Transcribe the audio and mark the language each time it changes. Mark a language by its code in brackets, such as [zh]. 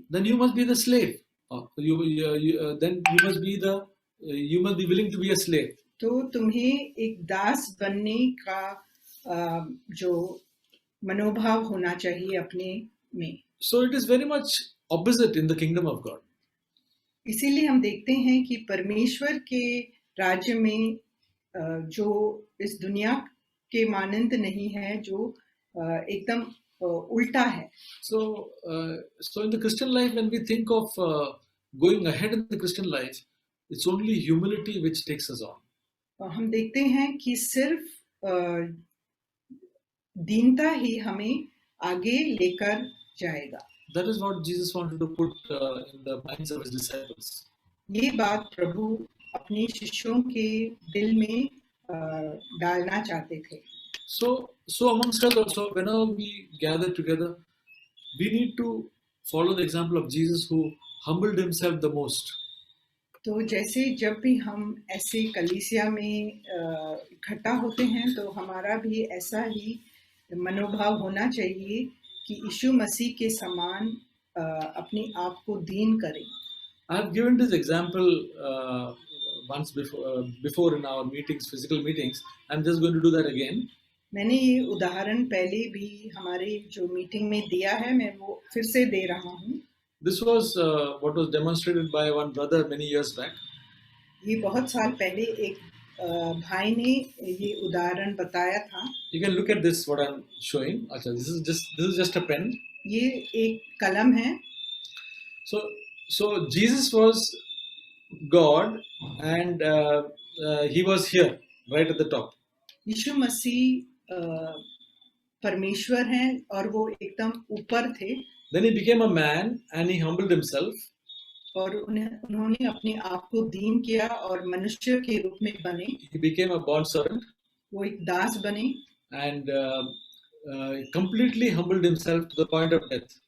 [en] then you must be the slave. Then you must be willing to be a slave. [hi] तो तुम्हें एक दास बनने का जो मनोभाव होना चाहिए अपने में. [en] So it is very much opposite in the kingdom of God. [hi] इसीलिए हम देखते हैं कि परमेश्वर के राज्य में जो इस दुनिया के मानंद नहीं है, जो एकदम उल्टा है. [en] So in the Christian life, when we think of going ahead in the Christian life, it's only humility which takes us on. [hi] हम देखते हैं कि सिर्फ दीनता ही हमें आगे लेकर जाएगा. [en] That is what Jesus wanted to put in the minds of his disciples. [hi] ये बात प्रभु अपने शिष्यों के दिल में डालना चाहते थे. [en] So amongst us also, whenever we gather together, we need to follow the example of Jesus, who humbled himself the most. [hi] तो जैसे जब भी हम ऐसे कलीसिया में इकट्ठा होते हैं तो हमारा भी ऐसा ही मनोभाव होना चाहिए कि यीशु मसीह के समान अपने आप को दीन करें। [en] I have given this example once before in our meetings, physical meetings. I'm just going to do that again. [hi] मैंने ये उदाहरण पहले भी हमारे जो मीटिंग में दिया है, मैं वो फिर से दे रहा हूँ। [en] This was what was demonstrated by one brother many years back. [hi] ये बहुत साल पहले एक भाई ने ये उदाहरण बताया था। [en] You can look at this what I'm showing. Achha, this is just a pen. [hi] ये एक कलम है। [en] So Jesus was God and he was here right at the top. [hi] यीशु मसीह परमेश्वर हैं और वो एकदम ऊपर थे। [en] Then he became a man and he humbled himself. [hi] और उन्होंने अपने आप को दीन किया और मनुष्य के रूप में बने। [en] He became a bond servant. [hi] वो एक दास बने। [en] And completely humbled himself to the point of death.